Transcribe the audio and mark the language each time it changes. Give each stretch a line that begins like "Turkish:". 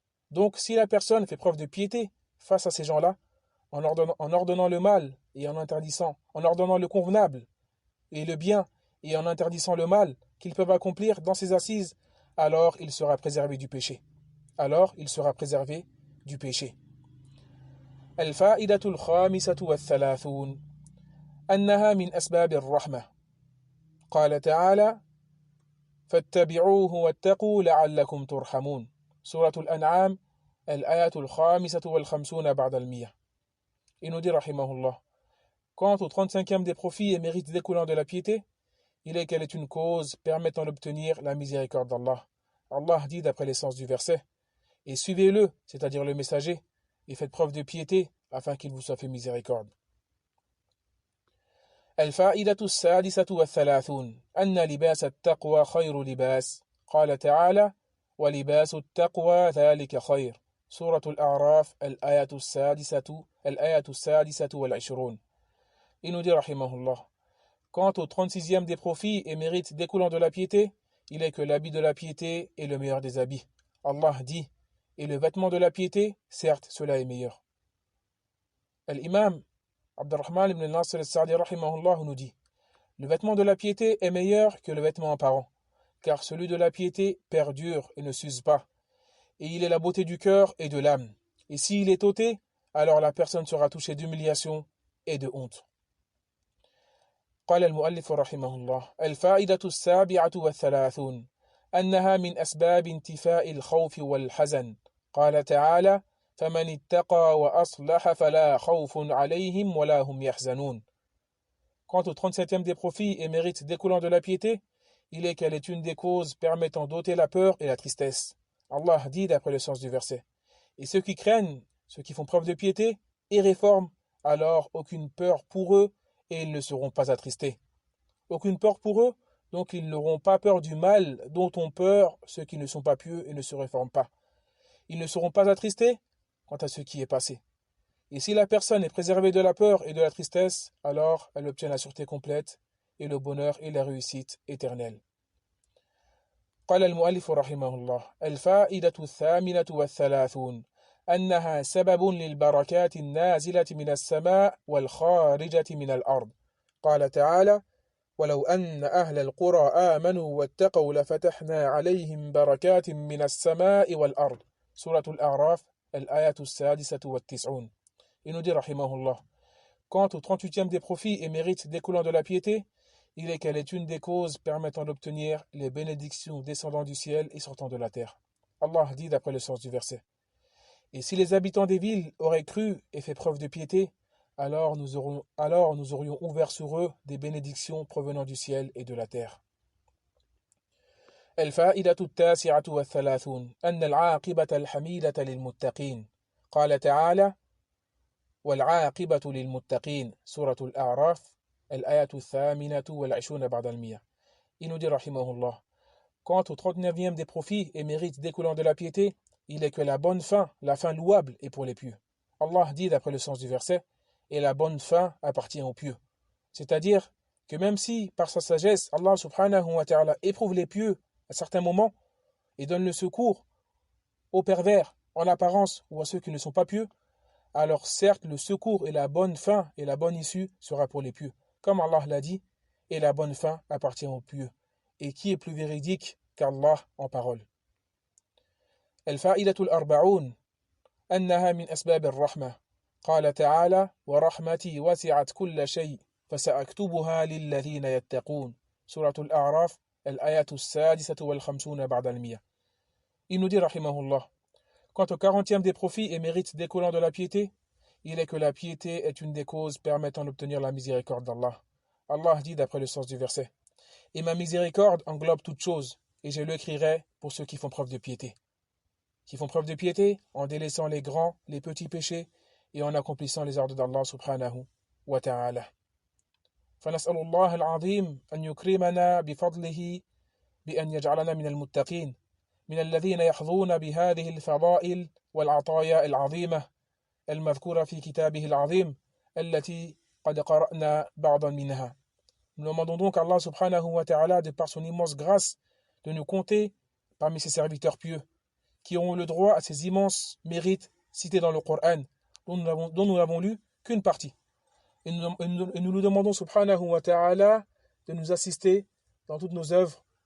French: Donc si la personne fait preuve de piété face à ces gens-là, en ordonnant le mal et en interdisant, en ordonnant le convenable et le bien et en interdisant le mal qu'ils peuvent accomplir dans ses assises, alors il sera préservé du péché. Alors il sera préservé du péché.
Arabic: الفائدة الخامسة والثلاثون أنها من أسباب الرحمة. قال تعالى: فاتبعوه واتقوا لعلكم ترحمون. سورة الأنعام الآية الخامسة والخمسون بعد المية.
French: Il nous dit rahimahullah: quant au 35e des profits et mérites découlant de la piété, il est qu'elle est une cause permettant d'obtenir la miséricorde d'Allah. Allah dit d'après l'essence du verset: et suivez-le, c'est-à-dire le messager, et faites preuve de piété afin qu'il vous soit fait miséricorde.
Arabic: الفائدة السادسة والثلاثون أن لباس التقوى خير لباس. قال تعالى: ولباس التقوى ذلك خير. سورة الأعراف الآية السادسة والعشرون.
French: Il nous dit rahimahullah: quant au 36e des profits et mérites découlant de la piété, il est que l'habit de la piété est le meilleur des habits. Allah dit: et le vêtement de la piété, certes, cela est meilleur. L'imam Abdurrahman ibn Nasr al-Sa'di rahimahullah nous dit: le vêtement de la piété est meilleur que le vêtement apparent, car celui de la piété perdure et ne s'use pas, et il est la beauté du cœur et de l'âme. Et s'il est ôté, alors la personne sera touchée d'humiliation et de honte.
Arabic: قال المؤلف رحمه الله: الفائدة السابعة والثلاثون أنها من أسباب انتفاء الخوف والحزن. قال تعالى: فمن اتقى وأصلح فلا خوف عليهم ولا هم يحزنون.
French: Quant au 37e des profits et mérites découlant de la piété, il est qu'elle est une des causes permettant d'ôter la peur et la tristesse. Allah dit d'après le sens du verset: et ceux qui craignent, ceux qui font preuve de piété et réforment, alors aucune peur pour eux et ils ne seront pas attristés. Aucune peur pour eux, donc ils n'auront pas peur du mal dont ont peur ceux qui ne sont pas pieux et ne se réforment pas. Ils ne seront pas attristés quant à ce qui est passé. Et si la personne est préservée de la peur et de la tristesse, alors elle obtient la sûreté complète et le bonheur et la réussite éternelle.
Arabic: قال المؤلف رحمه الله: الفائدة الثامنة والثلاثون أنها سبب للبركات النازلة من السماء والخارجة من الأرض. قال تعالى: ولو أن أهل القرى آمنوا واتقوا لفتحنا عليهم بركات من السماء والأرض. سورة الأعراف الآية السادسة والتسعون.
French: Il nous dit rahimahullah: quant au 38e des profits et mérites découlant de la piété, il est qu'elle est une des causes permettant d'obtenir les bénédictions descendant du ciel et sortant de la terre. Allah dit d'après le sens du verset: et si les habitants des villes auraient cru et fait preuve de piété, alors nous aurions ouvert sur eux des bénédictions provenant du ciel et de la terre.
Arabic: الفائدة التاسعة والثلاثون أن العاقبة الحميدة للمتقين. قال تعالى: والعاقبة للمتقين. سورة الأعراف الآية الثامنة والعشرون بعد المية.
French: Il nous dit rahimahullah: quant au 39e des profits et mérites découlant de la piété, il est que la bonne fin, la fin louable, est pour les pieux. Allah dit d'après le sens du verset: et la bonne fin appartient aux pieux. C'est-à-dire que même si, par sa sagesse, Allah subhanahu wa ta'ala éprouve les pieux à certains moments et donne le secours aux pervers en apparence ou à ceux qui ne sont pas pieux, alors certes le secours et la bonne fin et la bonne issue sera pour les pieux. Comme Allah l'a dit, et la bonne fin appartient aux pieux. Et qui est plus véridique qu'Allah en parole?
Arabic: الفائدة الأربعون أنها من أسباب الرحمة. قال تعالى: ورحمتي وسعت كل شيء فسأكتبها للذين يتقون. سورة الأعراف الآية السادسة والخمسون بعد المية.
French: Il nous dit rahimahullah: quant au 40e des profits et mérites découlant de la piété, il est que la piété est une des causes permettant d'obtenir la miséricorde d'Allah. Allah dit d'après le sens du verset: et ma miséricorde englobe toutes choses, et je l'écrirai pour ceux qui font preuve de piété. Qui font preuve de piété en délaissant les grands, les petits péchés et en accomplissant les ordres d'Allah subhanahu wa ta'ala.
Arabic: فنسأل الله العظيم أن يكرمنا بفضله بأن يجعلنا من المتقين من الذين يحظون بهذه الفضائل والعطايا العظيمة المذكورة في كتابه العظيم التي قد قرأنا بعضا منها.
French: Nous demandons donc à Allah subhanahu wa ta'ala, de par son immense grâce, de nous compter parmi ses serviteurs pieux, qui ont le droit à ces immenses mérites cités dans le Coran, dont nous n'avons lu qu'une partie. Et nous lui demandons subhanahu wa ta'ala de nous assister dans toutes nos œuvres.